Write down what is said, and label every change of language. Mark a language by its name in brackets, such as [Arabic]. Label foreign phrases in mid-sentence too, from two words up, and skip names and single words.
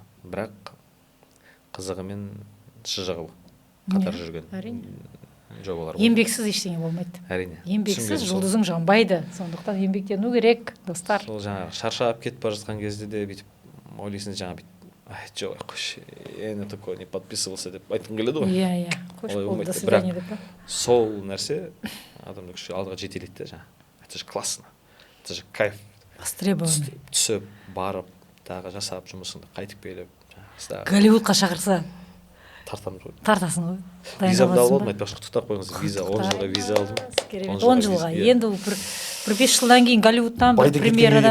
[Kazakh] Бірақ қызығы мен шыжығы қатар жүрген жобалар. Еңбексіз ештеңе болмайды. Әрине. Еңбексіз жұлдызың жанбайды. Сондықтан еңбектену керек, достар. Сол жаңағы шаршап кетіп бара жатқан кезде де бүйтіп ойлайсың жаңағы жоқ, қойшы, [Russian] я на такое не подписывался [Kazakh] деп айтқым келеді ғой. Иә. Қойш болды, [Russian] до свидания [Kazakh] деп па? Сол нәрсе адамды күшті алдыға жетелейді де жаңағы. [Russian] Это же классно. Это же кайф. Востребованный. [Kazakh] Түсіп, барып, тағы жасап жұмысыңды қайтып келіп. Голливудқа шақырса тартамыз ғой. Тартасың ғой. Визамды алып алдым, айтпақшы құттықтап қойыңыз. 10 жылға виза алдым. 10 жылға. Енді бір 5 жылдан кейін Голливудтан бір премьерадан